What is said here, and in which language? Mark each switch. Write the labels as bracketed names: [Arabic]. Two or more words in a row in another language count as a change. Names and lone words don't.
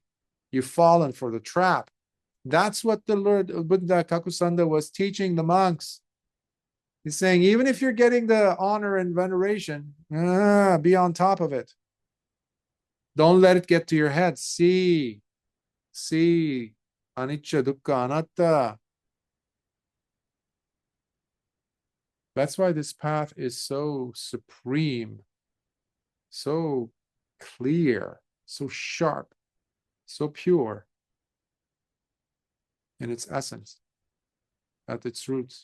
[English] You've fallen for the trap. That's what the Lord Buddha Kakusanda was teaching the monks. He's saying, even if you're getting the honor and veneration, be on top of it. Don't let it get to your head. See, [Pali] anicca, dukkha, anatta. [English] That's why this path is so supreme, so clear, so sharp, so pure in its essence, at its roots.